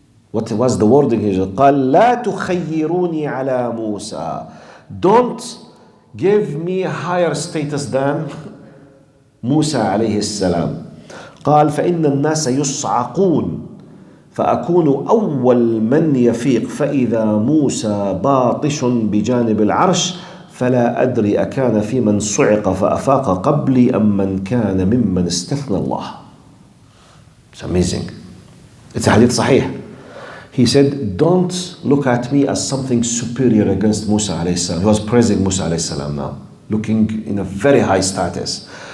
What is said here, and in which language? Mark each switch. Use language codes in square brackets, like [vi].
[en] What was the wording here? [ar] قال لا تخيروني على موسى. [en] Don't give me a higher status than [ar] موسى عليه السلام. قال فإن الناس يصعقون فأكون أول من يفيق فإذا موسى باطش بجانب العرش فلا أدري أكان في من صعق فأفاق قبلي أم من كان ممن استثنى الله. [en] It's amazing. It's a hadith sahih. He said, don't look at me as something superior against Musa alayhi salam. He was praising Musa alayhi salam now, looking in a very high status.